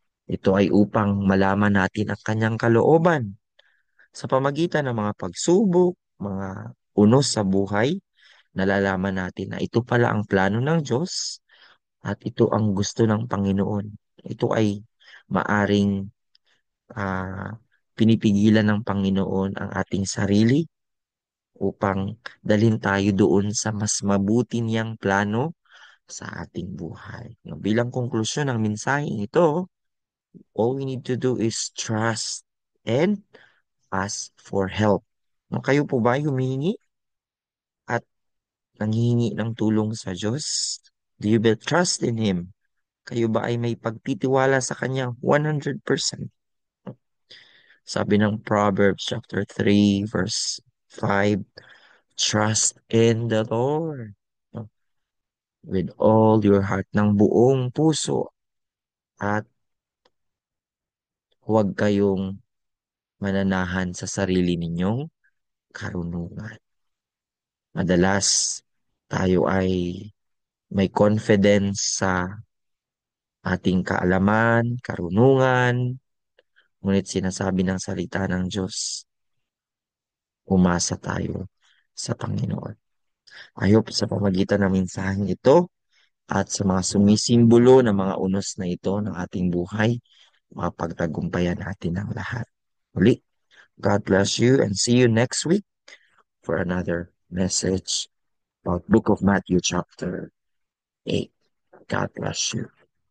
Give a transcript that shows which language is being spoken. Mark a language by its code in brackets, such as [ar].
[tl] Ito ay upang malaman natin ang kanyang kalooban sa pamagitan ng mga pagsubok, mga unos sa buhay, nalalaman natin na ito pala ang plano ng Diyos at ito ang gusto ng Panginoon. Ito ay maaring pinipigilan ng Panginoon ang ating sarili upang dalhin tayo doon sa mas mabuti niyang plano sa ating buhay. [en] No, [tl] bilang konklusyon ng mensaheng ito, [en] all we need to do is trust and ask for help. [tl] No, kayo po ba ay humihingi at nanghihingi ng tulong sa Diyos? [en] Do you build trust in Him? [tl] Kayo ba ay may pagtitiwala sa Kanya 100%? [en] Sabi ng Proverbs chapter 3 verse 5, trust in the Lord. No? With all your heart, [tl] ng buong puso, at huwag kayong mananahan sa sarili ninyong karunungan. Madalas tayo ay may confidence sa ating kaalaman, karunungan, ngunit sinasabi ng salita ng Diyos, umasa tayo sa Panginoon. [en] I hope [tl] sa pamagitan ng mensaheng ito at sa mga sumisimbolo ng mga unos na ito ng ating buhay, mapagtagumpayan natin ang lahat. [en] Muli, God bless you and see you next week for another message about Book of Matthew chapter 8. God bless you.